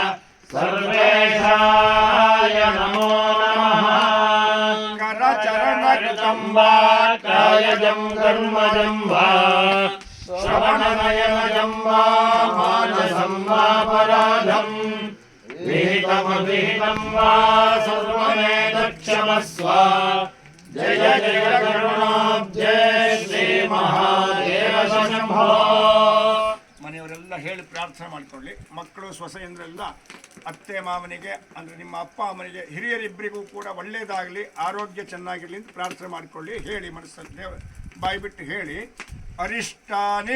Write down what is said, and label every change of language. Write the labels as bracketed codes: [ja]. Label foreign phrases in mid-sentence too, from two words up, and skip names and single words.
[sa] सर्वेशाय नमो नमः करचरणकृतं वा कायजं कर्मजं वा श्रवणनयनजं वा मानसं वा पराधम् विहितमविहितं वा सर्वमेतत्क्षमस्व जय जय करुणाब्धे ಶ್ರೀ ಮಹಾದೇವ ಶಂಭೋ. [kn] ಮನೆಯವರೆಲ್ಲ ಹೇಳಿ ಪ್ರಾರ್ಥನೆ ಮಾಡಿಕೊಳ್ಳಿ. ಮಕ್ಕಳು ಸೊಸೆಯಂದ್ರೆಲ್ಲ ಅತ್ತೆ ಮಾವನಿಗೆ ಅಂದರೆ ನಿಮ್ಮ ಅಪ್ಪ ಅಮ್ಮನಿಗೆ ಹಿರಿಯರಿಬ್ಬರಿಗೂ ಕೂಡ ಒಳ್ಳೆಯದಾಗಲಿ, ಆರೋಗ್ಯ ಚೆನ್ನಾಗಿರಲಿ ಅಂತ ಪ್ರಾರ್ಥನೆ ಮಾಡಿಕೊಳ್ಳಿ. ಹೇಳಿ ಮನಸ್ಸಲ್ಲಿ ಬಾಯ್ಬಿಟ್ಟು ಹೇಳಿ. ಅರಿಷ್ಟಾನಿ